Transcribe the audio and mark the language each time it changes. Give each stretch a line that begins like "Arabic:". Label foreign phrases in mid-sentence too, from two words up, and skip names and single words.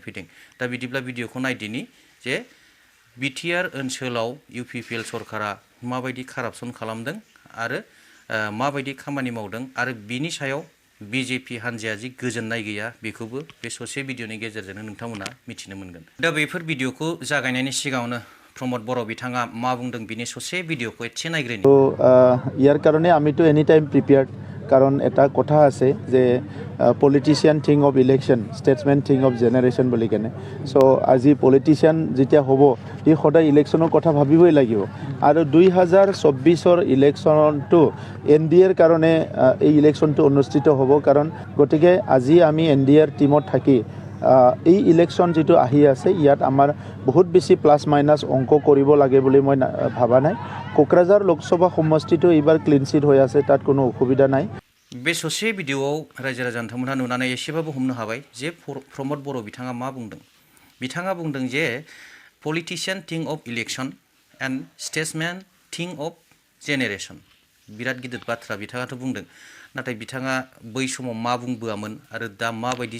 Bodo: फैदों दा बिदिब्ला भिडिअखौ नायदिनि जे बिटिआर ओनसोलाव इउपिपिएल सरकारा माबायदि कारापसन खालामदों आरो माबायदि खामानि मावदों आरो बिनि सायाव बिजेपि हान्जाया जि गोजोननाय गैया बेखौबो बे ससे भिडिअनि गेजेरजोंनो नोंथांमोना मिथिनो मोनगोन दा बेफोर भिडिअखौ जागायनायनि सिगाङावनो प्रमद बर' बिथाङा मा बुंदों बिनि ससे भिडिअखौ एसे नायग्रोनि
Assamese: ইয়াৰ কাৰণে আমিতো
English: any time prepared
Assamese: কাৰণ এটা কথা আছে যে
English: politician think of election statesmen think of generation
Assamese: বুলি কেনে চ' আজি পলিটিচিয়ান যেতিয়া হ'ব সি সদায় ইলেকশ্যনৰ কথা ভাবিবই লাগিব আৰু 2024 ইলেকশ্যনটো এনডিএৰ কাৰণে এই ইলেকশ্যনটো অনুষ্ঠিত হ'ব কাৰণ গতিকে আজি আমি এনডিএৰ টিমত থাকি এই ইলেকশ্যন যেটো আহি আছে ইয়াত আমাৰ বহুত বেছি
English: plus minus
Assamese: অংক কৰিব লাগে বুলি মই ভাবা নাই কোকৰাঝাৰ লোকসভা সমষ্টিটো এইবাৰ
English: clean chit
Assamese: হৈ আছে তাত কোনো অসুবিধা নাই
Bodo: बे ससे भिडिअआव रायजो राजा नोंथांमोनहा नुनानै एसेबाबो हमनो हाबाय जे प्रमद बर' बिथाङा मा बुंदों बिथाङा बुंदों जे
English: politician think of election and statesmen think of generation
Bodo: बिराद गिदिर बाथ्रा बिथाङाथ' बुंदों नाथाय बिथाङा बै समाव मा बुंबोआमोन आरो दा माबायदि